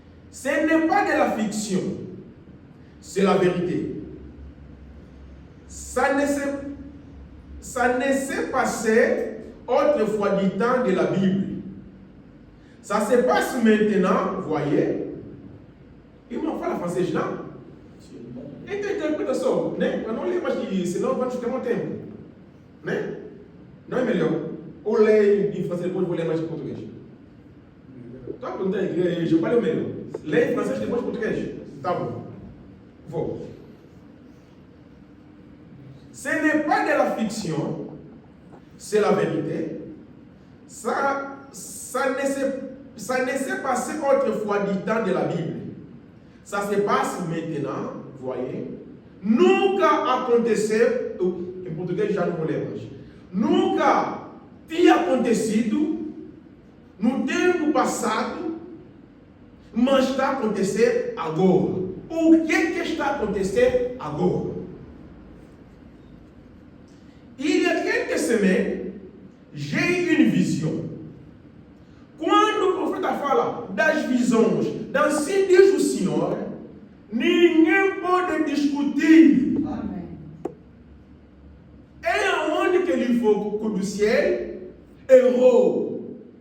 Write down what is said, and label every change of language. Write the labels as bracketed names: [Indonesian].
[French] Ce n'est pas de la fiction, c'est la vérité. Ça ne s'est passé autrefois du temps de la Bible. Ça se passe maintenant, vous voyez. Il m'a fait la française là. [Portuguese] Interpretação, né? Para não ler mais que senão vai ficar muito tempo. Né? Não é melhor? Ou ler em francês depois vou ler mais em português? Estou a perguntar em igreja, qual é o melhor? Ler em francês depois em português? Tá bom. Vou. [French] Ce n'est pas de la fiction, c'est la vérité. Ça ne s'est passé autrefois du temps de la Bible. Ça se passe maintenant, vous voyez. [Portuguese] Nunca aconteceu, em português já não vou ler mais. Nunca tinha acontecido no tempo passado, mas está a acontecer agora. O que está a acontecer agora? [French] Il y a quelques semaines, j'ai une vision. [Portuguese] Quando o profeta fala das visões, assim diz o Senhor, ninguém pode discutir. Amém. É aonde que ele foi do céu, errou.